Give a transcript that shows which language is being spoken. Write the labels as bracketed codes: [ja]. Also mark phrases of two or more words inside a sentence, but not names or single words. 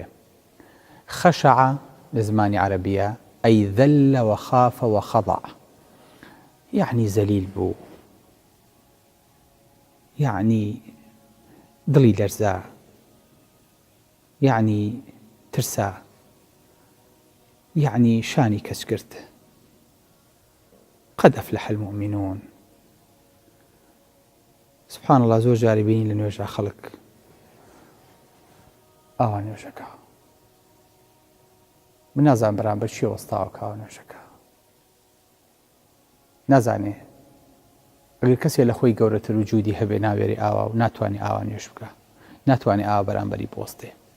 [ckb] خەشەعە لە زمانی عەرەبیە ئەی [ar] ذەلە وەخافە وەخەضەع، [ckb] يعني زەلیل بوو، يعني دڵی لەرزا، يعني ترسا، يعني شانی کەس کرد. [ar] قد أفلح المؤمنون. سبحان الله، [ckb] زۆر جاری بینی لە نوێژە خەڵک ئاوا نوێژەکە، من نازانم بەرامبەر چی وەستاوە کاوە نوێژەکە، نازانێ ئەگەر کەسێ لە خۆی گەورەتر و جوودی هەبێ ناوێری ئاوا و ناتوانێ ئاوا نوێژ بکە، ناتوانێ ئاوا بەرامبەری بوەستێ.